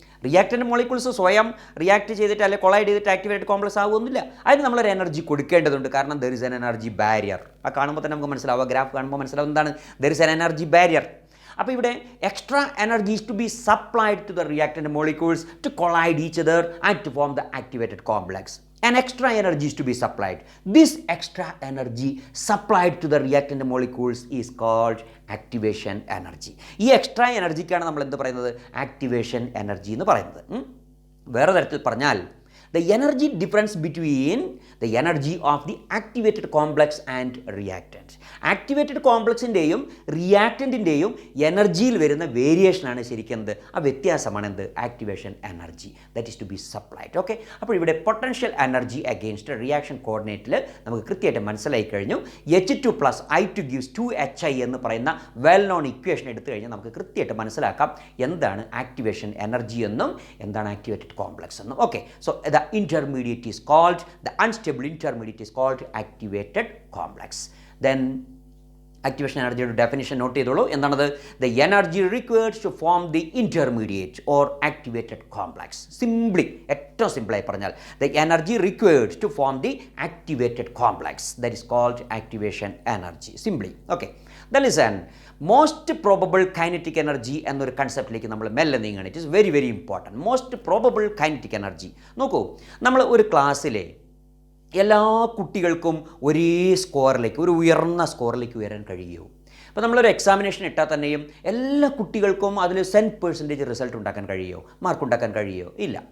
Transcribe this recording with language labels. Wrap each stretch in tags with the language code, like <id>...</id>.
<ml>Reactant molecules സ്വയം react ചെയ്തിട്ട് അല്ലെങ്കിൽ കൊളൈഡ് ചെയ്തിട്ട് ആക്ടിവേറ്റഡ് കോംപ്ലക്സ് ആകുന്നില്ല. അതിന് നമ്മളൊരു എനർജി കൊടുക്കേണ്ടതുണ്ട്. കാരണം</ml> <en>There is an energy barrier.</en> <ml>ആ കാണുമ്പോൾ തന്നെ നമുക്ക് മനസ്സിലാവും, ഗ്രാഫ് കാണുമ്പോൾ മനസ്സിലാവും എന്താണ് there is an energy barrier. അപ്പോൾ ഇവിടെ</ml> <en>Extra energy is to be supplied to the reactant molecules to collide each other and to form the activated complex. An extra energy is to be supplied. This extra energy supplied to the reactant molecules is called activation energy.</en> <ml>ഈ extra എനർജിക്കാണ് നമ്മൾ എന്ത് പറയുന്നത്? Activation energy എന്ന് പറയുന്നത്. വേറെ തരത്തിൽ പറഞ്ഞാൽ</ml> <en>the energy difference between the energy of the activated complex and reactant.</en> <ml>Activated കോംപ്ലക്സിൻ്റെയും റിയാക്റ്റൻറ്റിൻ്റെയും എനർജിയിൽ വരുന്ന വേരിയേഷനാണ് ശരിക്കും എന്ത്? ആ വ്യത്യാസമാണ് എന്ത്? Activation energy.</ml> <en>That is to be supplied.</en> <ml>Okay, അപ്പോൾ ഇവിടെ പൊട്ടൻഷ്യൽ എനർജി അഗെയിൻസ്റ്റ് റിയാക്ഷൻ കോർഡിനേറ്റിൽ നമുക്ക് കൃത്യമായിട്ട് മനസ്സിലായി കഴിഞ്ഞു. H2 + I2 gives 2HI എന്ന് പറയുന്ന വെൽ നോൺ ഇക്വേഷൻ എടുത്തു കഴിഞ്ഞാൽ നമുക്ക് കൃത്യമായിട്ട് മനസ്സിലാക്കാം എന്താണ് ആക്ടിവേഷൻ എനർജി എന്നും എന്താണ് ആക്ടിവേറ്റഡ് കോംപ്ലക്സ് എന്നും.</ml> <en>Okay, so the intermediate is called, the unstable intermediate is called activated complex. Then activation energy definition note</en> <ml>ചെയ്തോളൂ. എന്താണത്?</ml> <en>The energy required to form the intermediate or activated complex. Simply,</en> <ml>ഏറ്റവും സിമ്പിളായി പറഞ്ഞാൽ</ml> <en>the energy required to form the activated complex, that is called activation energy. Simply. Okay. Then listen, most probable kinetic energy</en> <ml>എന്നൊരു കൺസെപ്റ്റിലേക്ക് നമ്മൾ മെല്ലെ നീങ്ങണം.</ml> <en>It is very very important. Most probable kinetic energy.</en> <ml>നോക്കൂ, നമ്മൾ ഒരു ക്ലാസ്സിലെ എല്ലാ കുട്ടികൾക്കും ഒരേ സ്കോറിലേക്ക്, ഒരു ഉയർന്ന സ്കോറിലേക്ക് ഉയരാൻ കഴിയുമോ? അപ്പോൾ നമ്മളൊരു എക്സാമിനേഷൻ ഇട്ടാൽ തന്നെയും എല്ലാ കുട്ടികൾക്കും അതിൽ 100% റിസൾട്ട് ഉണ്ടാക്കാൻ കഴിയുമോ? മാർക്ക് ഉണ്ടാക്കാൻ കഴിയുമോ? ഇല്ല.</ml>